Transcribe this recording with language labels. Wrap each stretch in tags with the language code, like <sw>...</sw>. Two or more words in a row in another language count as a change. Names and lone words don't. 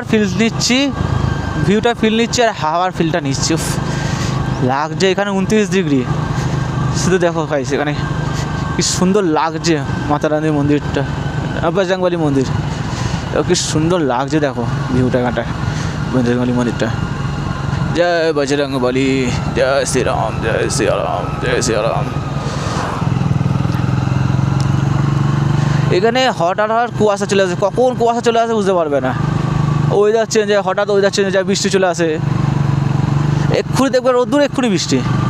<bn>ফিল নিচ্ছি আর হাওয়ার ফিলটা নিচ্ছি। লাগছে এখানে 29 ডিগ্রি। শুধু দেখো ভাই সেখানে কি সুন্দর লাগছে মাতা রানীর মন্দিরটা, বজরংবলী মন্দির, কি সুন্দর লাগছে দেখো ভিউটা এখানটায়, বজরংবলী মন্দিরটা।</bn> <hi>जय बजरंगबली, जय श्री राम, जय श्री राम, जय श्री राम।</hi> <bn>এখানে হঠাৎ কুয়াশা চলে আসে, কখন কুয়াশা চলে আসে বুঝতে পারবে না।</bn> <en>weather change</en> <bn>হয়, হঠাৎ</bn> <en>weather change</en> <bn>হয়, বৃষ্টি চলে আসে, এক্ষুনি দেখবে রোদ্দুর, এক্ষুনি বৃষ্টি।</bn>